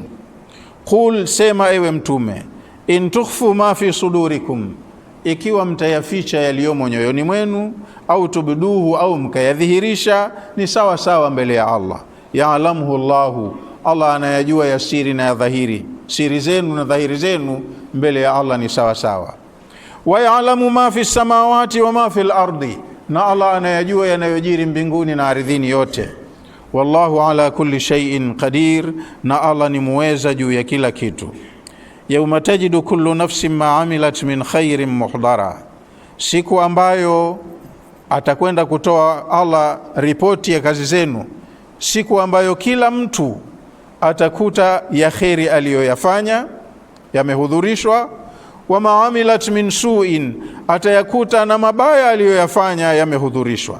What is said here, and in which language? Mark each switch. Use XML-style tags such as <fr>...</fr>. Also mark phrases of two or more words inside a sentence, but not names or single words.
<sw>Qul, sema ewe mtume,</sw> <ar>إن تخفوا ما في صدوركم,</ar> <sw>ikiwa mtayaficha yaliyomo nyoyoni mwenu,</sw> <ar>أو تبدوه,</ar> <sw>au mkayadhihirisha, ni sawa sawa mbele ya Allah.</sw> <ar>يعلمه الله,</ar> <sw>Allah anayajua ya siri na ya dhahiri, siri zenu na dhahiri zenu mbele ya Allah ni sawa sawa.</sw> <ar>ويعلم ما في السماوات وما في الأرض,</ar> <sw>na Allah anayajua yanayojiri mbinguni na ardhini yote.</sw> <ar>والله على كل شيء قدير,</ar> <sw>na Allah ni muweza juu ya kila kitu.</sw> <ar>يوم تجد كل نفس ما عملت من خير محضرا,</ar> <sw>siku ambayo atakwenda kutoa Allah ripoti ya kazi zenu, siku ambayo kila mtu atakuta ya kheri aliyoyafanya yamehudhurishwa.</sw> <ar>وما عملت من سوء,</ar> <sw>atayakuta na mabaya aliyoyafanya yamehudhurishwa.</sw>